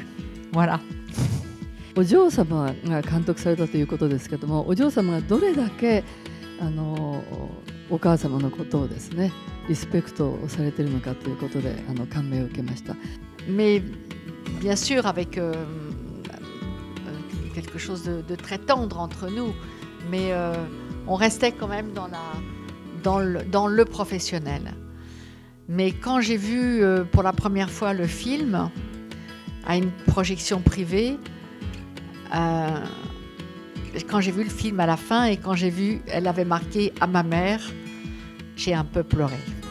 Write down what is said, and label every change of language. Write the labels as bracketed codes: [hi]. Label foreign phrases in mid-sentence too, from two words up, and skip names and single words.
[fr] Voilà. [ja] お嬢様が監督されたということですけども、お嬢様がどれだけお母様のことをですね、リスペクトをされているのかということで感銘を受けました。 [fr] Mais bien sûr avec quelque chose de très tendre entre nous, mais on restait quand même dans le professionnel. Mais quand j'ai vu pour la première fois le film à une projection privée, quand j'ai vu le film à la fin et quand j'ai vu elle avait marqué à ma mère, j'ai un peu pleuré.